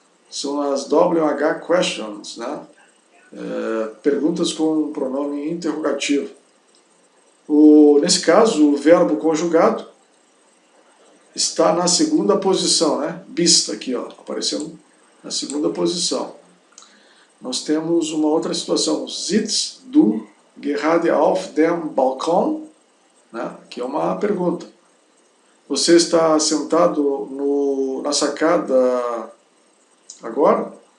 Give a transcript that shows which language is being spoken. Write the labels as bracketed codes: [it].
[pt] São as WH questions, né? Perguntas com pronome interrogativo. Nesse caso, o verbo conjugado está na segunda posição, né? Bist aqui, ó, aparecendo na segunda posição. Nós temos uma outra situação. [de] Sitzt du gerade auf dem Balkon? [pt] Né? Que é uma pergunta. Você está sentado na sacada agora?